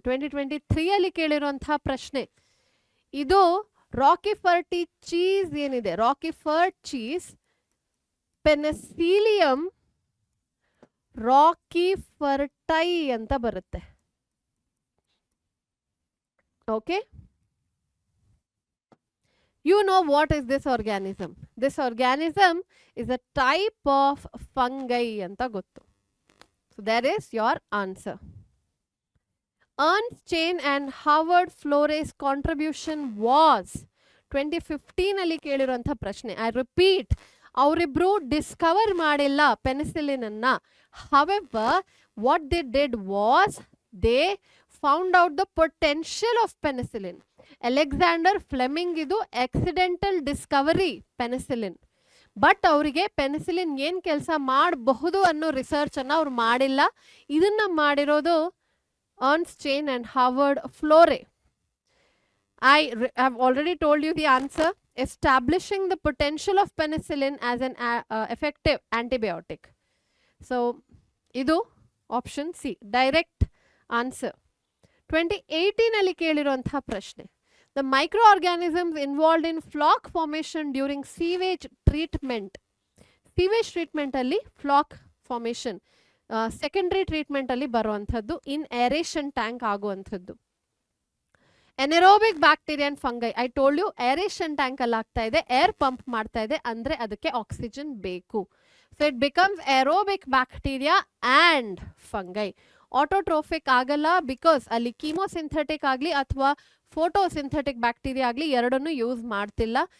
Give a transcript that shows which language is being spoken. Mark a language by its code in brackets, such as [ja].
[kn] 2023 ಅಲ್ಲಿ ಕೇಳಿರುವಂತಹ ಪ್ರಶ್ನೆ ಇದು. ರಾಕಿಫರ್ಟಿ ಚೀಸ್ ಏನಿದೆ, ರಾಕಿಫರ್ಡ್ ಚೀಸ್ ಪೆನಿಸಿಲಿಯಂ ರಾಕಿಫರ್ಟೈ ಅಂತ ಬರುತ್ತೆ. [en] Okay, you know what is this organism? This organism is a type of fungi [kn] anta gottu. [en] So there is your answer. Ernst Chain and Howard Flores contribution was [kn] 2015 ಅಲ್ಲಿ ಕೇಳಿರುವಂಥ ಪ್ರಶ್ನೆ. [en] I repeat, [kn] ಅವರಿಬ್ರು Discover ಮಾಡಿಲ್ಲ penicillin ಅನ್ನ. [en] However what they did was they found out the potential of penicillin. [kn] Alexander Fleming ಇದು accidental Discovery penicillin. But ಅವರಿಗೆ penicillin ಏನ್ ಕೆಲಸ ಮಾಡಬಹುದು ಅನ್ನೋ ರಿಸರ್ಚ್ ಅನ್ನ ಅವ್ರು ಮಾಡಿಲ್ಲ. ಇದನ್ನ ಮಾಡಿರೋದು Ernst change and Harvard ಫ್ಲೋರೆ. [en] I have already told you the answer. Establishing the potential of penicillin as an effective antibiotic. So, idu option C, direct answer. 2018 [kn] ಅಲ್ಲಿ ಕೇಳಿರುವಂತಹ ಪ್ರಶ್ನೆ. [en] The microorganisms involved in flock formation during sewage treatment. Sewage treatment ಅಲ್ಲಿ flock formation secondary treatment ಅಲ್ಲಿ [kn] ಬರುವಂಥದ್ದು, [en] in aeration tank [kn] ಆಗುವಂಥದ್ದು. [en] Anaerobic bacteria and fungi. I told you [kn] aeration tank ಅಲ್ಲಿ ಆಗ್ತಾ ಇದೆ, air pump ಮಾಡ್ತಾ ಇದೆ ಅಂದ್ರೆ ಅದಕ್ಕೆ ಆಕ್ಸಿಜನ್ ಬೇಕು. [en] So it becomes aerobic bacteria and fungi. [kn] Autotrophic ಆಗಲ್ಲ, ಬಿಕಾಸ್ ಅಲ್ಲಿ ಕೀಮೋಸಿಂಥೆಟಿಕ್ ಆಗಲಿ ಅಥವಾ ಫೋಟೋಸಿಂಥೆಟಿಕ್ ಬ್ಯಾಕ್ಟೀರಿಯಾ ಆಗಲಿ ಎರಡನ್ನೂ ಯೂಸ್ ಮಾಡ್ತಿಲ್ಲ.